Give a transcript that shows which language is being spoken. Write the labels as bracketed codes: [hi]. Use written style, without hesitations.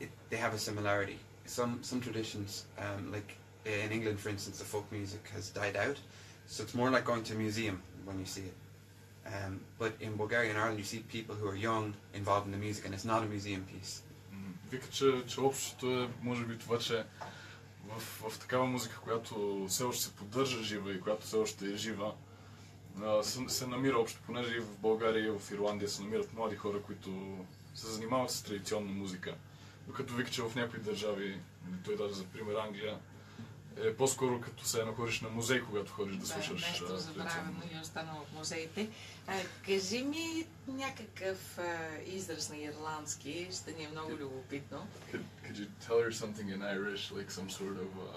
[en] They have a similarity. Some traditions, like in England, for instance, the folk music has died out, so it's more like going to a museum when you see it. But in Bulgaria and Ireland, you see people who are young involved in the music, and it's not a museum piece. [bg] Вика, че общото е, може би, това, че в такава музика, която все още се поддържа жива и която все още е жива, се намира общо, понеже и в България и в Ирландия се намират млади хора, които се занимават с традиционна музика. Докато вика, че в някои държави, той даже за пример Англия, е по-скоро като се ходиш на музей, когато ходиш да слушаш нещо забравено и останало в музеите. Кажи ми някакъв израз на ирландски, ще ни е много любопитно. [en] Could you tell her something in Irish, like some sort of...